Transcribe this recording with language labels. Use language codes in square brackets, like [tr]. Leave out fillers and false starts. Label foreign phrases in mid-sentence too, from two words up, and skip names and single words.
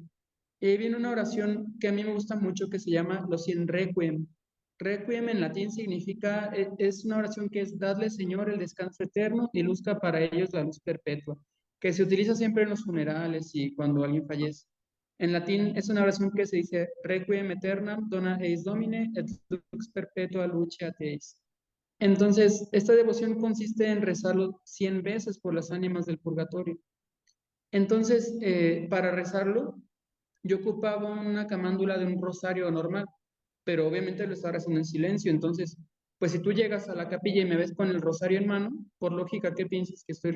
[es] Y ahí viene una oración que a mí me gusta mucho que se llama Los Cien Requiem. Requiem en latín significa, es una oración que es Dadle, Señor, el descanso eterno y luzca para ellos la luz perpetua, que se utiliza siempre en los funerales y cuando alguien fallece. En latín es una oración que se dice [la] Requiem aeternam dona eis Domine et lux perpetua luce teis. [es] Entonces, esta devoción consiste en rezarlo 100 veces por las ánimas del purgatorio. Entonces, para rezarlo, yo ocupaba una camándula de un rosario normal, pero obviamente lo estaba rezando en silencio. Entonces, pues si tú llegas a la capilla y me ves con el rosario en mano, por lógica, ¿qué piensas que estoy